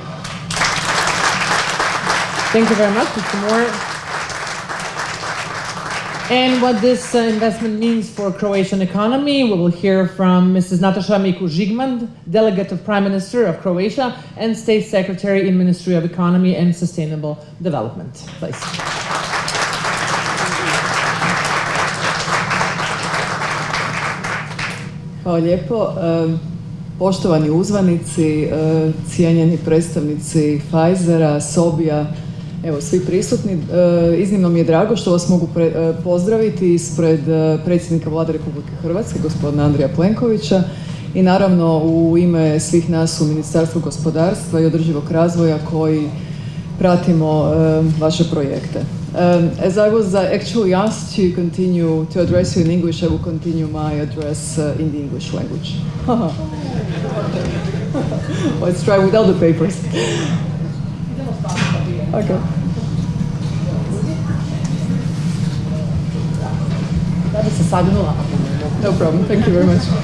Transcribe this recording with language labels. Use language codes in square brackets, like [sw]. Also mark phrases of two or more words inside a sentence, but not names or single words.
[en] Thank you very much, Mr. Moore. And what this investment means for Croatian economy, we will hear from Mrs. Nataša Miku-Žigman, Delegate of Prime Minister of Croatia and State Secretary in Ministry of Economy and Sustainable Development. Please. [hr] Hvala lijepo. Poštovani uzvanici, cijenjeni predstavnici Pfizera, Sobija, evo svi prisutni, iznimno mi je drago što vas mogu pozdraviti ispred predsjednika Vlade Republike Hrvatske, gospodina Andreja Plenkovića, i naravno u ime svih nas u Ministarstvu gospodarstva i održivog razvoja koji pratimo vaše projekte. [en] As I was actually asked to continue to address you in English, I will continue my address in the English language. Let's try without the papers. Okay. No problem. Thank you very much.